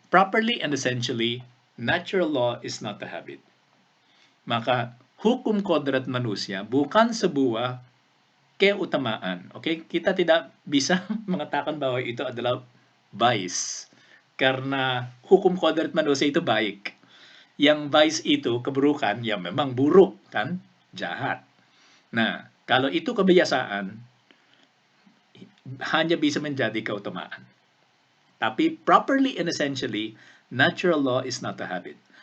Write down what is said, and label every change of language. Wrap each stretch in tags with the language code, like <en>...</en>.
<en>Properly and essentially, natural law is not a habit.</en> <id>Maka, hukum kodrat manusia bukan sebuah keutamaan. Okay? Kita tidak bisa mengatakan bahwa itu adalah vice. Karena hukum kodrat manusia itu baik. Yang vice itu keburukan, ya memang buruk kan, jahat. Nah, kalau itu kebiasaan, hanya bisa menjadi keutamaan. Tapi</id> <en>properly and essentially, natural law is not a habit.</en>